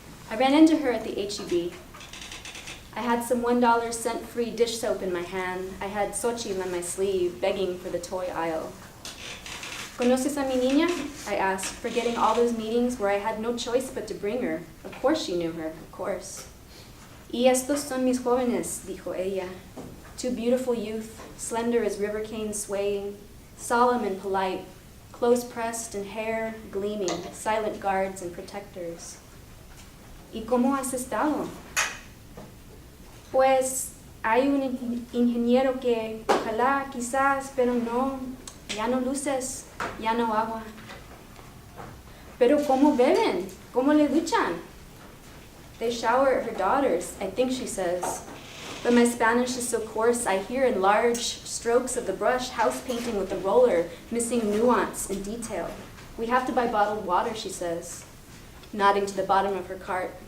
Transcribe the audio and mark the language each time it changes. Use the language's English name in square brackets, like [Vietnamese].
[English] I ran into her at the H-E-B. I had some $1 cent-free dish soap in my hand. I had Xochitl on my sleeve, begging for the toy aisle. [Spanish] ¿Conoces a mi niña? [English] I asked, forgetting all those meetings where I had no choice but to bring her. Of course she knew her, of course. [Spanish] Y estos son mis jóvenes, dijo ella. [English] 2 beautiful youth, slender as river canes swaying, solemn and polite, close-pressed and hair gleaming, silent guards and protectors. [Spanish] ¿Y cómo has estado? Pues hay un ingeniero que ojalá, quizás, pero no, ya no luces, ya no agua. Pero ¿cómo beben? ¿Cómo le duchan? [English] They shower her daughters, I think she says. But my Spanish is so coarse, I hear in large strokes of the brush house painting with the roller, missing nuance and detail. We have to buy bottled water, she says, nodding to the bottom of her cart.